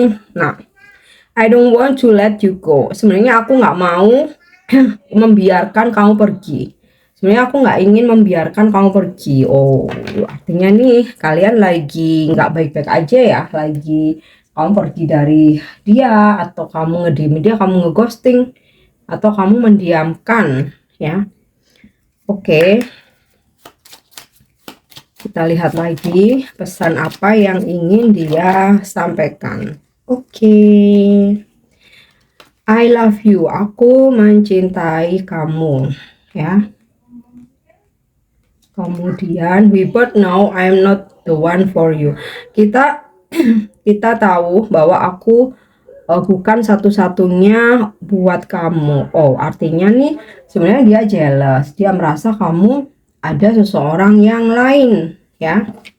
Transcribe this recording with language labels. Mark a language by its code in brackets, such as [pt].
[en] Nah, I don't want to let you go. [id] Sebenarnya aku nggak mau membiarkan kamu pergi. Sebenarnya aku nggak ingin membiarkan kamu pergi. Oh, artinya nih kalian lagi nggak baik-baik aja ya. Lagi kamu pergi dari dia, atau kamu ngediem dia, kamu ngeghosting, atau kamu mendiamkan ya. Oke. Kita lihat lagi pesan apa yang ingin dia sampaikan. Oke. [en] I love you. [id] Aku mencintai kamu ya. Kemudian [en] we both know I'm not the one for you. [id] Kita tahu bahwa aku bukan satu-satunya buat kamu. Oh, artinya nih sebenarnya dia jealous. Dia merasa kamu ada seseorang yang lain ya.